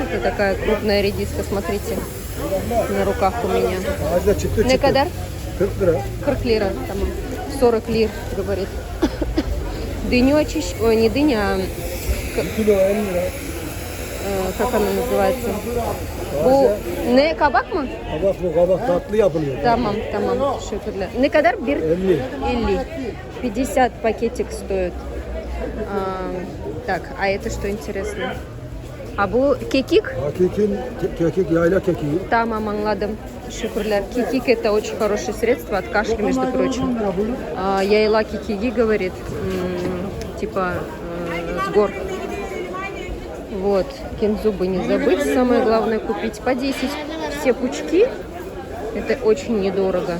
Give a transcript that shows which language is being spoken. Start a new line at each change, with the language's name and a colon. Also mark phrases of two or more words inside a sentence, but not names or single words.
Russian: Это такая крупная редиска, смотрите, на руках у меня.
Turkish: Ne kadar?
Russian: 40 лира. 40 лир, говорит. Дыню очищу, ой, не дыня, а как она называется?
Turkish: Bu ne kabak mı? Kabak tatlı yapılıyor. Tamam, şükürler. Ne kadar? 50. 50
Russian: пакетик стоит.
Turkish: Так, а это что интересно? А bu kekik? Kekik, yayla kekiği. Tamam, anladım. Şükürler.
Russian: Kekик это очень хорошее средство от кашля, между прочим.
Turkish: Yayla kekiği,
Russian: говорит, типа с гор. Вот, кинзу бы не забыть, самое главное купить по 10 все пучки, это очень недорого.